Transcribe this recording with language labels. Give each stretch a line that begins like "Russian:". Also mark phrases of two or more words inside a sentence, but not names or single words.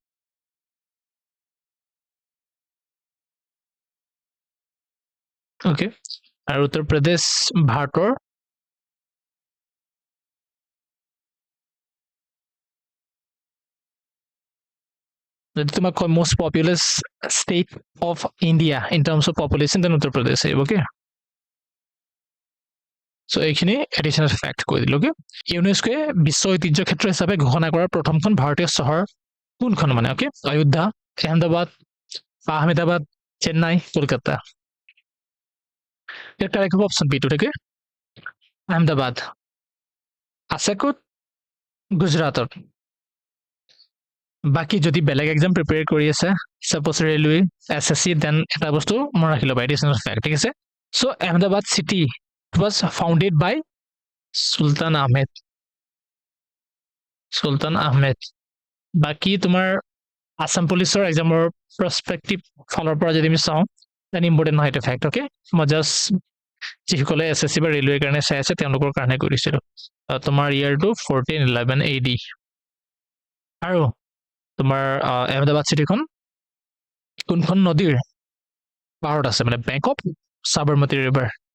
Assamese: ওকে আৰু উত্তৰ প্ৰদেশ ভাৰতৰ যদি তোমাক কয়
English: most populous state of India in terms of population then
Assamese: উত্তৰ প্ৰদেশ আহিব ওকে চ' এইখিনি
English: additional fact
Assamese: কৈ দিলোঁ ওকে ইউনেস্কোৱে বিশ্ব ঐতিহ্য ক্ষেত্ৰ হিচাপে ঘোষণা কৰা প্ৰথমখন ভাৰতীয় চহৰ কোনখন মানে ওকে অযোধ্যা আহমেদাবাদ আহমেদাবাদ চেন্নাই কলকাতা ইয়াৰ কাৰেক্ট হ'ব অপশ্যন বিটো ঠিক আহমেদাবাদ আছে ক'ত গুজৰাটত বাকী যদি বেলেগ
English: exam prepare
Assamese: কৰি আছে ছাপ'জ ৰেলৱে SSC দেন এটা বস্তু মই ৰাখি ল'বা
English: additional fact
Assamese: ঠিক আছে চ' আহমেদাবাদ চিটি
English: was founded by Sultan
Assamese: Ahmed বাকী তোমাৰ আসাম পুলিচৰ এক্সামৰ প্ৰস্পেক্টিভ ফালৰ পৰা যদি আমি চাওঁ
English: then important
Assamese: নহয় এইটো ফেক্ট অ'কে মই জাষ্ট যিসকলে SSC বা ৰেলৱেৰ কাৰণে চাই আছে তেওঁলোকৰ কাৰণে কৰিছিলোঁ তোমাৰ ইয়াৰটো 1411 AD আৰু তোমাৰ আহমেদাবাদ চিটিখন কোনখন নদীৰ পাৰত আছে মানে
English: bank of Sabarmati river